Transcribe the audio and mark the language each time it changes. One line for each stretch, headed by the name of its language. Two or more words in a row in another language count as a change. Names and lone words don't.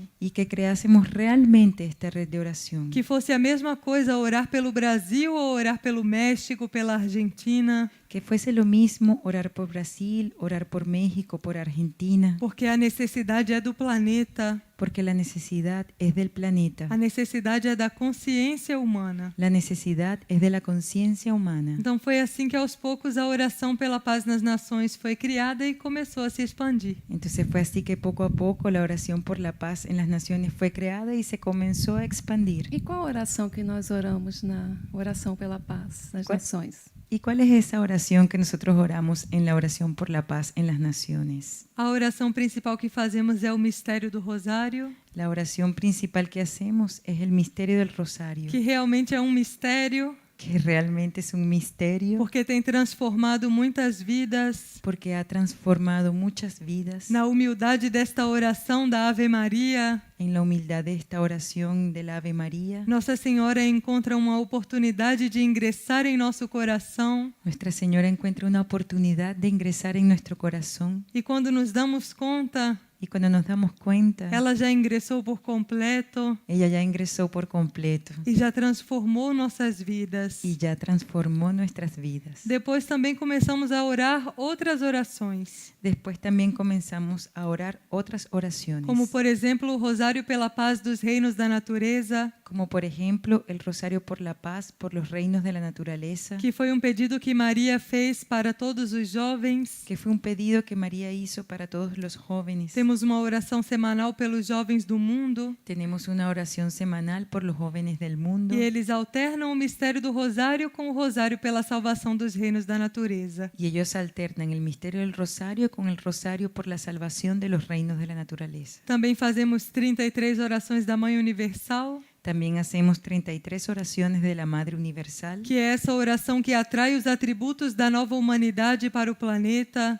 Spanish: y que creásemos realmente esta red de oración.
Portuguese: Que fosse a mesma coisa orar pelo Brasil ou orar pelo México, pela Argentina,
Spanish: Que fuese lo mismo orar por Brasil, orar por México, por Argentina,
Portuguese: porque a necessidade é do planeta,
Spanish: porque la necesidad es del planeta.
Portuguese: a necessidade é da consciência humana.
Spanish: La necesidad es de la conciencia humana.
Portuguese: Então foi assim que aos poucos a oração pela paz nas nações foi criada e começou a se expandir.
Spanish: Entonces fue así que poco a poco la oración por la paz en las naciones fue creada y se comenzó a expandir.
Portuguese: E qual a oração que nós oramos na oração pela paz nas Qual? nações?
Spanish: ¿Y cuál es esa oración que nosotros oramos en la oración por la paz en las naciones?
Portuguese: A oração principal que fazemos é o mistério do Rosário,
Spanish: La oración principal que hacemos es el misterio del rosario,
Portuguese: que realmente é mistério,
Spanish: que realmente es un misterio
Portuguese: porque tem transformado muitas vidas.
Spanish: porque ha transformado muchas vidas.
Portuguese: Na humildade desta oração da Ave Maria,
Spanish: En la humildad de esta oración del Ave María,
Portuguese: Nossa Senhora encontra uma oportunidade de ingressar em nosso coração.
Spanish: Nuestra Señora encuentra una oportunidad de ingresar en nuestro corazón
Portuguese: E quando nos damos conta,
Spanish: y cuando nos damos cuenta,
Portuguese: ela já ingressou por completo
Spanish: ella ya ingresó por completo
Portuguese: e já transformou nossas vidas.
Spanish: y ya transformó nuestras vidas.
Portuguese: Depois também começamos a orar outras orações,
Spanish: Después también comenzamos a orar otras oraciones,
Portuguese: como por exemplo o Rosário pela Paz dos Reinos da Natureza,
Spanish: como por ejemplo el Rosario por la Paz, por los reinos de la naturaleza,
Portuguese: que foi pedido que Maria fez para todos os jovens.
Spanish: que fue un pedido que María hizo para todos los jóvenes.
Portuguese: Temos uma oração semanal pelos jovens do mundo.
Spanish: Tenemos una oración semanal por los jóvenes del mundo
Portuguese: E eles alternam o mistério do Rosário com o Rosário pela salvação dos reinos da natureza.
Spanish: y ellos alternan el misterio del Rosario con el Rosario por la salvación de los reinos de la naturaleza.
Portuguese: Também fazemos 33 orações da Mãe Universal,
Spanish: También hacemos 33 oraciones de la Madre Universal,
Portuguese: que é essa oração que atrai os atributos da nova humanidade para o planeta